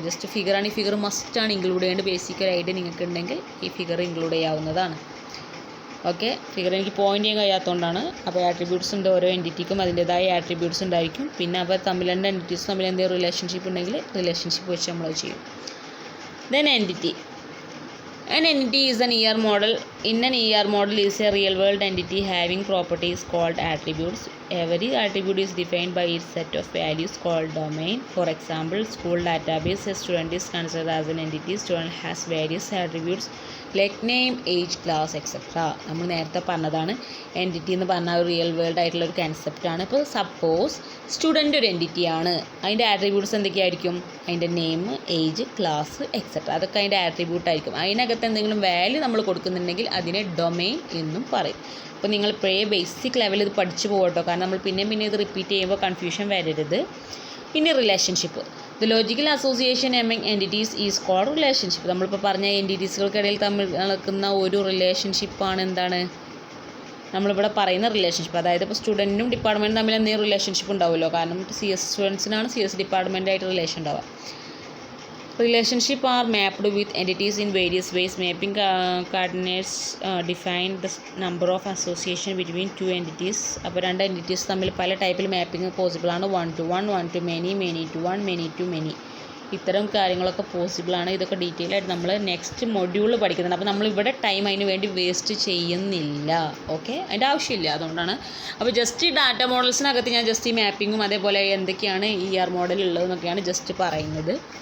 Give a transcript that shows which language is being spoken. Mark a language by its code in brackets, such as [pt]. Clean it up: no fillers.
[ml] Just ഫിഗറാണ്, ഈ figure മസ്റ്റാണ് include ചെയ്യേണ്ടത്. ബേസിക്കലായിട്ട് നിങ്ങൾക്ക് ഉണ്ടെങ്കിൽ ഈ ഫിഗർ ഇൻക്ലൂഡ് ചെയ്യാവുന്നതാണ്. ഓക്കെ, ഫിഗർ എനിക്ക് പോയിൻ്റ് ചെയ്യാൻ കഴിയാത്തതുകൊണ്ടാണ്. അപ്പോൾ ആട്രിബ്യൂട്ട്സ് ഉണ്ട്, ഓരോ എൻറ്റിറ്റിക്കും അതിൻ്റേതായ ആട്രിബ്യൂട്ട്സ് ഉണ്ടായിരിക്കും. പിന്നെ അപ്പോൾ രണ്ട് എൻറ്റിറ്റീസ് തമ്മിൽ എന്തെങ്കിലും റിലേഷൻഷിപ്പ് ഉണ്ടെങ്കിൽ റിലേഷൻഷിപ്പ് വെച്ച് നമ്മൾ ചെയ്യും. [en] Then entity. An entity is an ER model. In an ER model is a real world entity having properties called attributes. Every attribute is defined by its set of values called domain. For example, school database, a student is considered as an entity. Student has various attributes like name, age, class, etc. [ml] നമ്മൾ നേരത്തെ പറഞ്ഞതാണ്, entity എന്ന് പറഞ്ഞാൽ ഒരു real world ആയിട്ടുള്ള ഒരു കൺസെപ്റ്റാണ്. ഇപ്പോൾ suppose student ഒരു എൻറ്റിറ്റിയാണ്, അതിൻ്റെ ആട്രിബ്യൂട്ട്സ് എന്തൊക്കെയായിരിക്കും, അതിൻ്റെ നെയിം, ഏജ്, ക്ലാസ്, എക്സെട്ര, അതൊക്കെ അതിൻ്റെ ആട്രിബ്യൂട്ടായിരിക്കും. അതിനകത്ത് എന്തെങ്കിലും വാല്യൂ നമ്മൾ കൊടുക്കുന്നുണ്ടെങ്കിൽ അതിനെ ഡൊമെയിൻ എന്നും പറയും. അപ്പോൾ നിങ്ങൾ ബേസിക് ലെവലിൽ ഇത് പഠിച്ചു പോകട്ടോ, കാരണം നമ്മൾ പിന്നെ ഇത് റിപ്പീറ്റ് ചെയ്യുമ്പോൾ കൺഫ്യൂഷൻ വരരുത്. [en] പിന്നെ relationship, the logical association among entities is called relationship. [ml] നമ്മളിപ്പോൾ പറഞ്ഞ എൻറ്റിറ്റീസുകൾക്കിടയിൽ തമ്മിൽ നടക്കുന്ന ഒരു റിലേഷൻഷിപ്പാണ് എന്താണ് നമ്മളിവിടെ പറയുന്ന റിലേഷൻഷിപ്പ്. അതായത് ഇപ്പോൾ സ്റ്റുഡൻറ്റും ഡിപ്പാർട്ട്മെൻറ്റും തമ്മിൽ എന്തെങ്കിലും റിലേഷൻഷിപ്പ് ഉണ്ടാവുമല്ലോ, കാരണം CS സ്റ്റുഡൻസിനാണ് CS ഡിപ്പാർട്ട്മെൻറ്റായിട്ട് റിലേഷൻ ഉണ്ടാവുക. [en] Relationships are mapped with entities in various ways. Mapping coordinates define the number of association between two entities. [ml] അപ്പോൾ രണ്ട് എൻറ്റിറ്റീസ് തമ്മിൽ പല ടൈപ്പിൽ മാപ്പിംഗ് പോസിബിൾ ആണ്. [en] 1 to 1, 1 to many, many to 1, many to many. [ml] ഇത്തരം കാര്യങ്ങളൊക്കെ പോസിബിളാണ്. ഇതൊക്കെ ഡീറ്റെയിൽ ആയിട്ട് നമ്മൾ നെക്സ്റ്റ് മൊഡ്യൂളിൽ പഠിക്കുന്നുണ്ട്. അപ്പോൾ നമ്മളിവിടെ ടൈം അതിന് വേണ്ടി വേസ്റ്റ് ചെയ്യുന്നില്ല. ഓക്കെ, അതിൻ്റെ ആവശ്യമില്ല, അതുകൊണ്ടാണ്. അപ്പോൾ ജസ്റ്റ് ഈ ഡാറ്റ മോഡൽസിനകത്ത് ഞാൻ ജസ്റ്റ് ഈ മാപ്പിങ്ങും അതേപോലെ എന്തൊക്കെയാണ് മോഡൽ ഉള്ളതെന്നൊക്കെയാണ് ജസ്റ്റ് പറയുന്നത്.